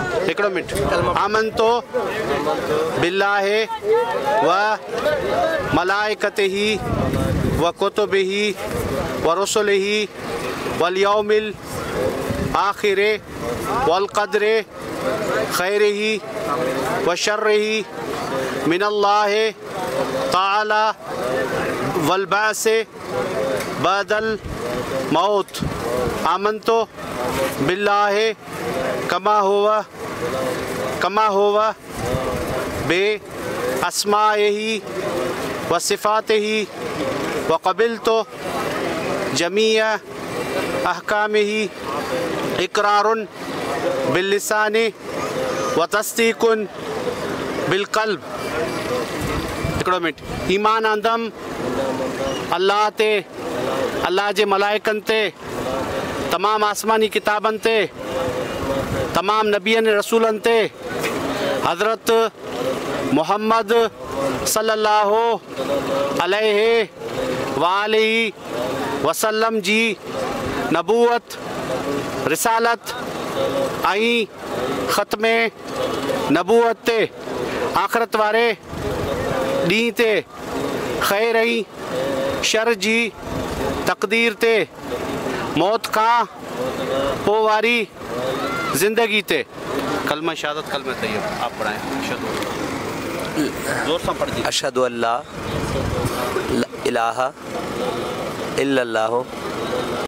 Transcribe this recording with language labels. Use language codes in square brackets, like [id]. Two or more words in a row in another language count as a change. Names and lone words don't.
[sd] हिकिड़ो मिंट [ar] آمنت بالله وملائكته وكتبه ورسله واليوم الآخر والقدر خيره وشره من الله تعالى والبعث بعد الموت. آمنت بالله كما هو بأسمائه وصفاته وقبلت جميع أحكامه إقرار باللسان وتصديق بالقلب. [sd] हिकिड़ो मिंट ईमान आंदम अल्लाह ते, अल्लाह जे मलाइकनि ते, तमाम आसमानी किताबनि ते, तमाम नबियनि रसूलनि ते, हज़रत मुहम्मद [ar] صلى الله عليه وآله وسلم [sd] जी नबूवत, रिसालत ऐं ख़त्मे नबूवत ते, आख़िरत वारे ॾींहं ते, ख़ैर ऐं शर जी तक़दीर ते, मौत खां पोइ वारी ज़िंदगी ते। [ur] کلمہ شہادت کلمہ طیب آپ پڑھائیں. زور سے پڑھ دیجیے. [ar] أشهد أن لا إله إلا الله